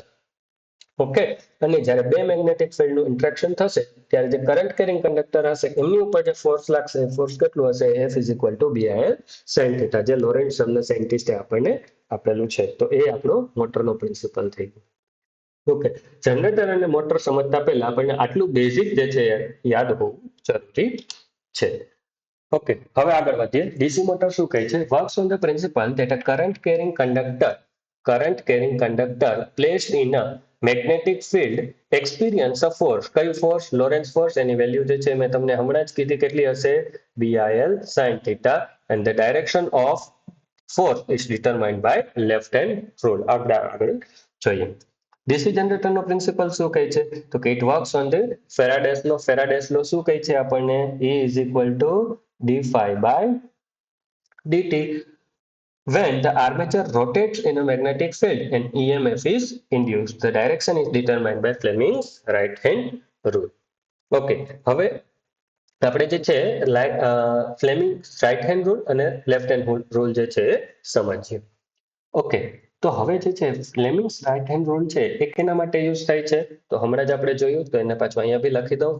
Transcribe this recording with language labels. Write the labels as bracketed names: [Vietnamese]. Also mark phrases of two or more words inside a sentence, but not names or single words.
[Gujarati] ઓકે, અને જ્યારે બે મેગ્નેટિક ફિલ્ડનું ઇન્ટરેક્શન થશે ત્યારે જે [English] current carrying conductor [Gujarati] હશે એમની ઉપર જે ફોર્સ લાગશે ફોર્સ કેટલું હશે [English] F is equal to BIL sin theta, [Gujarati] જે લોરેન્ટ્ઝ સરના સાયન્ટિસ્ટે આપણને આપેલું છે. તો એ આપણો મોટરનો પ્રિન્સિપલ થઈ ગયો. ઓકે, જનરેટર અને મોટર સમજતા પહેલા આપણને આટલું બેઝિક જે છે યાદ હોવું જરૂરી છે. ઓકે, હવે આગળ વધીએ. [English] DC motor [Gujarati] શું કહે છે? [English] works on the principle that a current carrying conductor placed in a magnetic field experience a force. [Gujarati] કયું ફોર્સ? લોરેન્ટ્ઝ ફોર્સ. એની વેલ્યુ જે છે મેં તમને હમણાં જ કીધી કેટલી હશે? [English] BIL sin theta and the direction of force is determined by left hand rule. [Gujarati] આગળ જોઈએ. ડીસી જનરેટરનો પ્રિન્સિપલ શું કહે છે તો કે [English] it works on the Faraday's law [Gujarati] શું કહે છે આપણને? [English] E is equal to d phi by dt. When the armature rotates in a magnetic field and EMF is induced, the direction is determined by Fleming's right hand rule. [Gujarati] ઓકે, હવે આપણે જે છે [English] Fleming right hand rule [Gujarati] અને [English] left hand rule [Gujarati] જે છે સમજીએ. ઓકે, તો હવે જે છે [English] Fleming's right hand rule [Gujarati] છે એ કેના માટે યુઝ થાય છે તો હમણાં જ આપણે જોયું તો એને પાછું અહીંયા બી લખી દઉં.